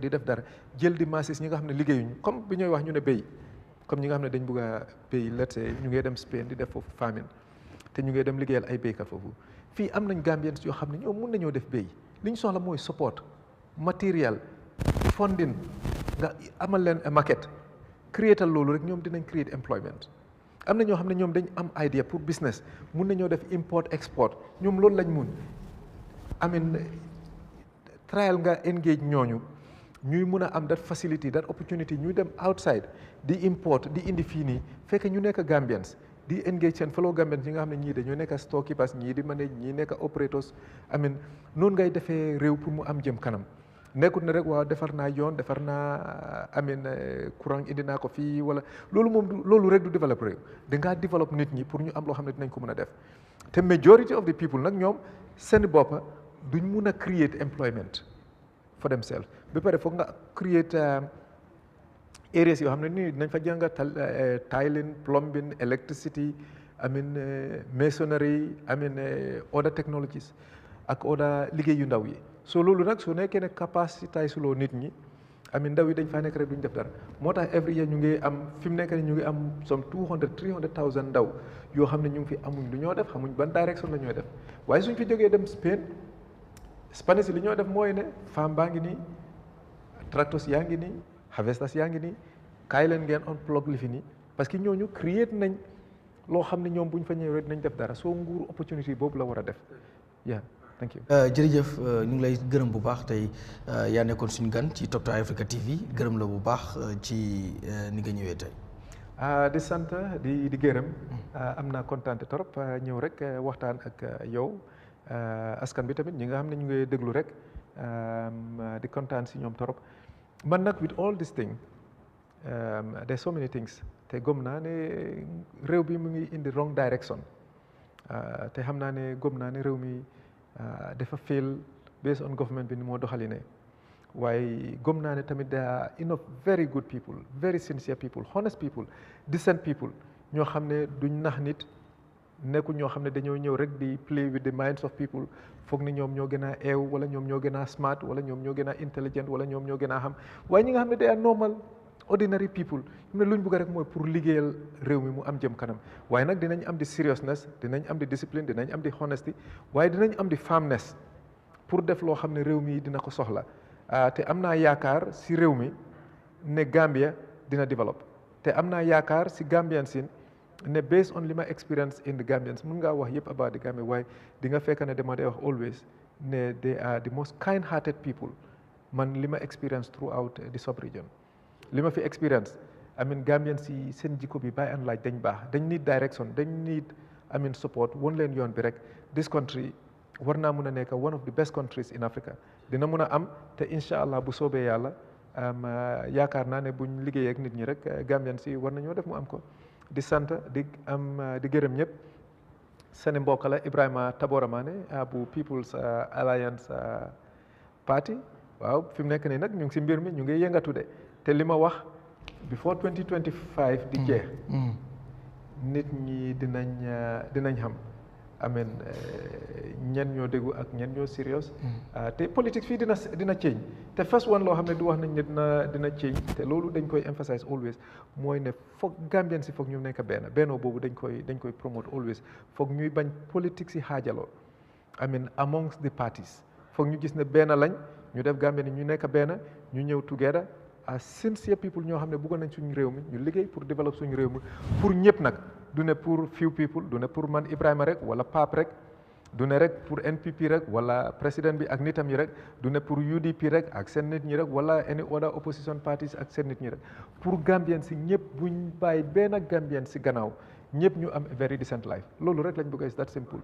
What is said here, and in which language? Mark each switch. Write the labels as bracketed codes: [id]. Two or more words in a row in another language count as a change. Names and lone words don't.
[wo] di def dara jël di masses ñi nga xam ne liggéeyuñ comme bi ñooy wax ñu ne béy comme ñi nga xam ne dañ bëgg a béy [en] let's say [wo] ñu ngi dem Spain di def foofu famine te ñu ngi dem liggéeyal ay béykat foofu fii am nañ Gambians yoo xam ne ñoom mun nañoo def béy li ñu soxla mooy support matériel funding nga amal leen maquette créatal loolu rek ñoom dinañ [en] create employment [wo] am na ñoo xam ne ñoom dañ am idea pour business mun nañoo def [en] import export [wo] ñoom loolu lañ mun amin trial nga engage ñooñu ñuy mun a am [en] that facility that opportunity [wo] ñuy dem outside di import di indi fii nii fekk ñu nekk Gambians di engage seen [en] fellow Gambians [wo] yi nga xam ne ñii dañoo nekk storekeepers ñii di manage ñii nekk operators noonu ngay defee réew pour mu am jëm kanam nekkut ne rek waaw defar naa yoon defar naa courant indi naa ko fii wala loolu rek du développe réew dangaa développe nit ñi pour ñu am loo xam ne dinañ ko mën a def te [en] majority of the people [wo] nag ñoom seen boppa duñ mun a [en] create employment for themselves [wo] ba pare foog nga create areas yoo xam ne nii dinañ fa jànga [en] tiling plumbing electricity masonry other technologies [wo] ak other liggéey yu ndaw yi so loolu nag su nekkee ne capacité suloo nit ñi ndaw yi dañ faa nekk rek duñ def dara moo [en] tax every year [wo] ñu ngi am fi mu nekk ni ñu ngi am some 300,000 ndaw yoo xam ne ñu ngi fi amuñ lu ñoo def xamuñ ban direction la ñooy def waaye suñ fi jógee dem Spain Spanish li ñoo def mooy ne femme baa ngi nii tractors yaa ngi nii harvesters yaa ngi nii kaay leen ngeen unplug li fi nii parce que ñooñu create nañ loo xam ne ñoom buñ fa ñëwee dinañ def dara soo nguur opportunity boobu la war a def [en] thank you [wo] jërëjëf ñu ngi lay gërëm bu baax tey yaa nekkoon suñu gan ci Top Africa TV gërëm la bu baax ci ni nga ñëwee tey. di sant di gërëm am naa kontaan trop ñëw rek waxtaan ak yow askan bi tamit ñi nga xam ne ñu ngi déglu rek di kontaan si ñoom trop man nag [en] with all this thing there's so many things [wo] te gëm naa ne réew bi mu ngi [en] in the wrong direction [wo] te xam naa ne gëm naa ne réew mi. dafa fail [en] based on government [wo] bi ni moo doxaline waaye gëm naa ne tamit [en] there are enough very good people very sincere people honest people decent people [wo] ñoo xam ne duñ nax nit nekkul ñoo xam ne dañoo ñëw rek di [en] play with the minds of people [wo] foog ni ñoom ñoo gën a eew wala ñoom ñoo gën a smart wala ñoom ñoo gën a intelligent wala ñoom ñoo gën a xam waaye ñi nga xam ne [en] they are normal ordinary people [wo] ne luñ bëgg rek mooy pour liggéeyal réew mi mu am jëm kanam waaye nag dinañ am di seriousness dinañ am di discipline dinañ am di honesty waaye dinañ am di firmness pour def loo xam ne réew mi dina ko soxla te am naa yaakaar si réew mi ne Gambia dina develop te am naa yaakaar si Gambian sin ne based on li ma [en] experience in the Gambians [wo] mun ngaa wax yëpp [en] about the Gambia [wo] waaye di nga fekk ne dama day wax always ne [en] they are the most kind hearted people [wo] man li ma experience [en] throughout the sub region [wo] li ma fi experience Gambian si seen jikko bi [en] by and large [wo] dañ baax dañ [en] need direction [wo] dañ [en] need support [wo] won leen yoon bi rek [en] this country [wo] war naa mun a nekk [en] one of the best countries in [wo] Africa dina mun a am te [ar] incha allah [wo] bu soobee yàlla yaakaar naa ne buñ liggéeyee ak nit ñi rek Gambian si war nañoo def mu am ko di sant di gërëm ñëpp seen mbokk la Ebrima Tabora Manneh bu People's Alliance Party waaw fi mu nekk nii nag ñu ngi si mbir mi ñu ngi yëngatu de te li ma wax before 2025 di jeex nit ñi dinañ xam ñen ñoo déggu ak ñen ñoo serious te politique fii dina change te [en] first one [wo] loo xam ne du wax nañ ne dina change te loolu dañ koy emphasize always mooy ne foog Gambien si foog ñu nekk bennoo boobu dañ koy promote always foog ñuy bañ politique si xaajaloo [en] amongst the parties [wo] foog ñu gis ne benn lañ ñu def Gambien ni ñu nekk benn ñu ñëw [en] together as [wo] sincere people ñoo xam ne bëggoon nañ suñu réew mi ñu liggéey pour développer suñu réew mi pour ñëpp nag du ne pour [en] few people [wo] du ne pour man Ebrima rek wala Pape rek du ne rek pour NPP rek wala président bi ak nitam yi rek du ne pour UDP rek ak seen nit ñi rek wala [en] any other opposition parties [wo] ak seen nit ñi rek pour Gambien si ñëpp buñ bàyyi benn Gambien si gannaaw ñëpp ñu am [en] very decent life [wo] loolu rek lañ bëgg [en] is that simple.